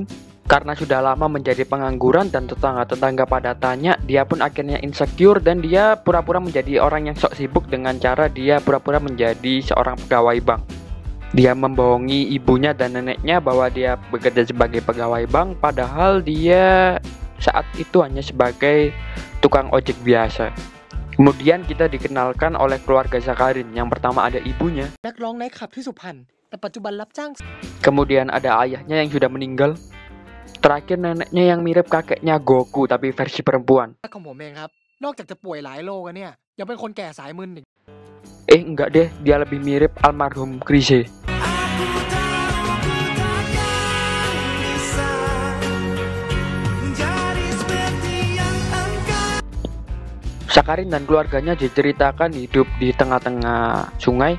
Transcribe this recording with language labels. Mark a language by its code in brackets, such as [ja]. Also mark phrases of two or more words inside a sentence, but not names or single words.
[id] Karena sudah lama menjadi pengangguran dan tetangga-tetangga pada tanya, dia pun akhirnya insecure dan dia pura-pura menjadi orang yang sok sibuk dengan cara dia pura-pura menjadi seorang pegawai bank. Dia membohongi ibunya dan neneknya bahwa dia bekerja sebagai pegawai bank, padahal dia saat itu hanya sebagai tukang ojek biasa. Kemudian kita dikenalkan oleh keluarga Sakarin. Yang pertama ada ibunya, [th] นักร้องไนท์คลับที่สุพรรณแต่ปัจจุบันรับจ้าง [id] kemudian ada ayahnya yang sudah meninggal, terakhir neneknya yang mirip kakeknya Goku tapi versi perempuan. [th] ของผมเองครับนอกจากจะป่วยหลายโรคแล้วเนี่ยยังเป็นคนแก่สายมึนอีก [id] Enggak deh, dia lebih mirip almarhum Chrisye. Sakarin dan keluarganya diceritakan hidup di tengah-tengah sungai.